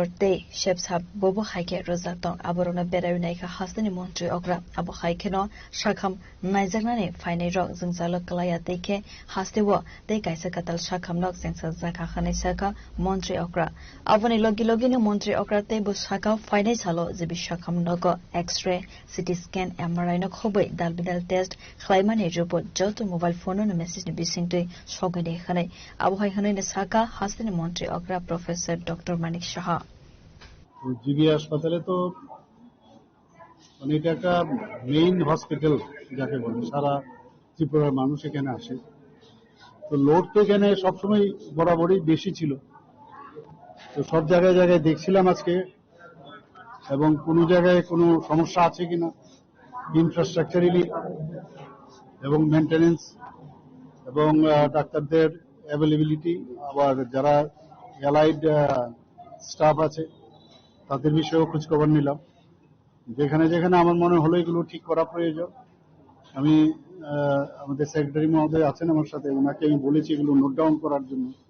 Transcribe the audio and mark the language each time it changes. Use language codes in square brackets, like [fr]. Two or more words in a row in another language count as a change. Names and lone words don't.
[trp] Te Shepsab Bobo Haike Rosaton Aborona Berainaika Hastani Montre Okra Abo Haikeno Shakham Naizagnani Fine Rock Zingzalo Kalaya Teke Hastewo Te Kaisakatal Shakham Nok Zengsa Zaka Hanisaka Montre Okra Avani Logi Logino Montre Okra Te Busaka Fine Salo Zibi Shakham Nogo [en] X-ray CT scan MRI [trp] Nok Hobe Dalbidal test Klaimani report Joto mobile phone no message ni bisingte Shogade Hane Abo Haikane Saka Hastani Montre Okra Professor Dr. Manik Shah [bn] জিবি হাসপাতালে তো মানে এটা একটা [en] main hospital [bn] যাকে বলে সারা ত্রিপুরার মানুষ এখানে আসে তো লোড তো এখানে সবসময় বরাবরই বেশি ছিল তো সব জায়গায় জায়গায় দেখছিলাম আজকে এবং কোনো জায়গায় কোনো সমস্যা আছে কিনা ইনফ্রাস্ট্রাকচারালি এবং মেইনটেনেন্স এবং ডাক্তারদের অ্যাভেলেবিলিটি আবার যারা [en] allied staff [bn] আছে তাদের বিষয়েও খোঁজখবর নিলাম যেখানে যেখানে আমার মনে হলো এগুলো ঠিক করা প্রয়োজন আমি আমাদের সেক্রেটারি মহোদয় আছেন আমার সাথে ওনাকে আমি বলেছি এগুলো [en] note down [bn] করার জন্য